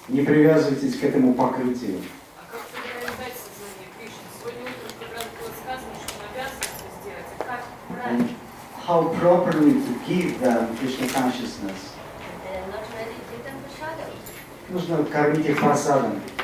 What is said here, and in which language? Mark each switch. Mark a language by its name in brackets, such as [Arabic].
[Russian] Не привязывайтесь к этому покрытию. А как правильно дать сознание Кришне? Сегодня утром в программе было сказано, что он обязан это сделать. А как правильно? [English] And how properly to give them Krishna consciousness. If they are not ready, give them prasadam. [Russian] Нужно кормить их просадом.